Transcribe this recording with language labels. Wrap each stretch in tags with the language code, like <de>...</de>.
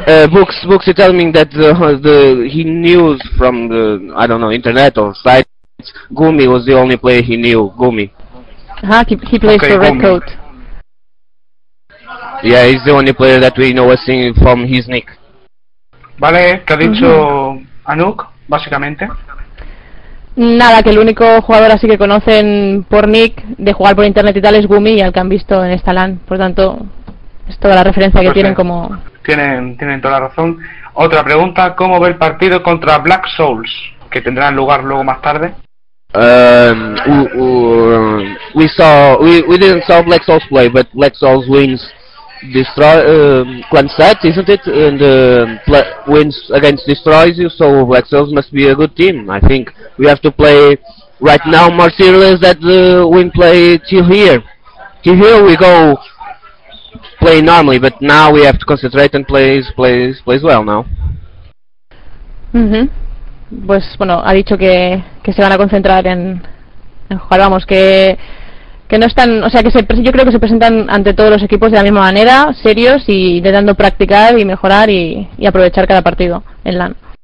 <en>Books are telling me that he knew from the I don't know internet or sites. Gumi was the only player he knew. Gumi. He plays for Redcoat. Yeah, he's the only player that we know from his nick.</en> <es>Vale, ¿qué ha dicho Anouk básicamente? Nada, que el único jugador así que conocen por nick de jugar por internet y tal es Gumi y al que han visto en esta LAN, por tanto. Es toda la referencia que tienen como... Tienen toda la razón. Otra pregunta, ¿cómo ve el partido contra Black Souls? Que tendrán lugar luego más tarde.</es> <en>We didn't saw Black Souls play, but Black Souls wins Destroy... Clan 7, isn't it? And wins against Destroys you, so Black Souls must be a good team. I think we have to play right now more serious than we play till here. Till here we go... Play normally, but now we have to concentrate and plays well now. Mhm.</en> <es>Pues bueno, ha dicho que se van a concentrar en jugar, vamos, que que no están, o sea, que yo creo que se presentan ante todos los equipos de la misma manera, serios y intentando practicar y mejorar y aprovechar cada partido en LAN.</es>